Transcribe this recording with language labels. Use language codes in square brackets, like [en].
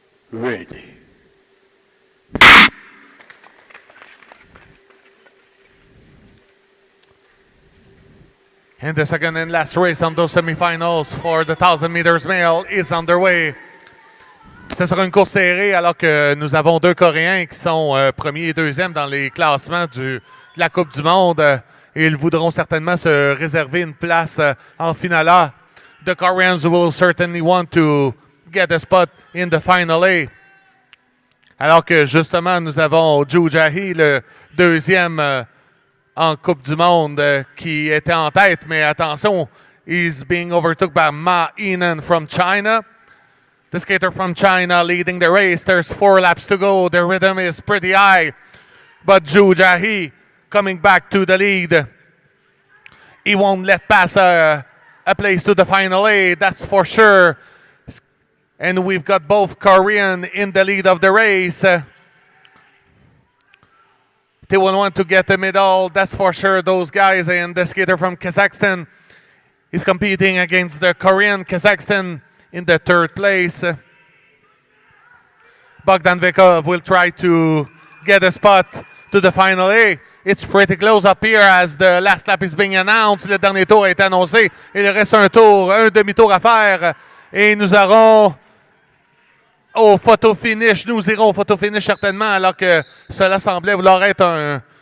[en] Ready. And the second and last race on those semifinals for the 1,000 meters male is underway. [fr] Ce sera une course serrée alors que nous avons deux Coréens qui sont premiers et deuxièmes dans les classements de la Coupe du Monde. Et ils voudront certainement se réserver une place en finale A. [en] The Koreans will certainly want to get a spot in the final A. [fr] Alors que justement, nous avons Ju Jae-hee, le deuxième en Coupe du Monde, qui était en tête. Mais attention, [en] he's being overtook by Ma Yinan from China. The skater from China leading the race. There's 4 laps to go. The rhythm is pretty high. But Ju Jae-hee coming back to the lead. He won't let pass a place to the final A, that's for sure. And we've got both Korean in the lead of the race. They will want to get the medal, that's for sure, those guys. And the skater from Kazakhstan is competing against the Korean. Kazakhstan in the 3rd place. Bogdan Vekov will try to get a spot to the final A. It's pretty close up here as the last lap is being announced. [fr] Le dernier tour est annoncé. Il reste un demi-tour à faire. Et nous aurons au photo finish. Nous irons au photo finish certainement alors que cela semblait vouloir être un...